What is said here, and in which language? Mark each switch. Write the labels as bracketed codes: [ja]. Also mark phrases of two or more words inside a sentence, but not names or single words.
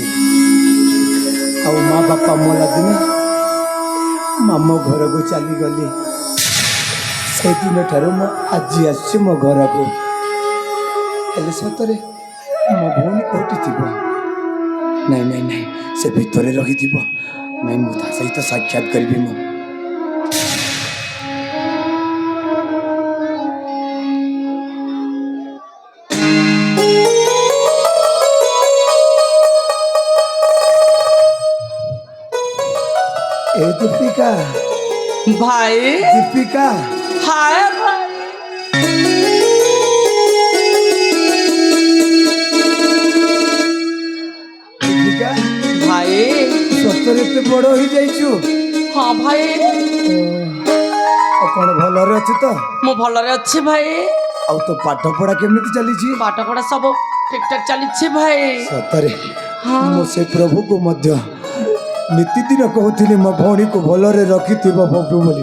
[or] ଆଉ ମା ବାପା ମଲା ଦିନ ମାମୁଁ ଘରକୁ ଚାଲିଗଲି। ସେଇଦିନ ଠାରୁ ମୁଁ ଆଜି ଆସିଛି ମୋ ଘରକୁ। ହେଲେ ସତରେ ମୋ ଭଉଣୀ କୋଉଠି ଥିବ? ନାଇଁ ନାଇଁ ନାଇଁ, ସେ ଭିତରେ ରହିଥିବ। ନାଇଁ, ମୁଁ ତା ସହିତ ସାକ୍ଷାତ କରିବି। ମୁଁ ए दीपिका, भाई दीपिका, [hi] हाय भाई। दीपिका, भाई [or] ସତରେ ଏତେ ବଡ଼ ହେଇଯାଇଛୁ? [hi] हाँ भाई, [or] ଆଉ କ'ଣ ଭଲରେ ଅଛୁ ତ? ମୁଁ ଭଲରେ ଅଛି ଭାଇ। ଆଉ ତୋ ପାଠ ପଢ଼ା କେମିତି ଚାଲିଛି? ପାଠ ପଢା ସବୁ ଠିକ ଠାକ ଚାଲିଛି ଭାଇ। ସତରେ ହଁ। ମୁଁ ସେ ପ୍ରଭୁକୁ ମଧ୍ୟ ନିତିଦିନ କହୁଥିଲି ମୋ ଭଉଣୀକୁ ଭଲରେ ରଖିଥିବ ପ୍ରଭୁ ବୋଲି।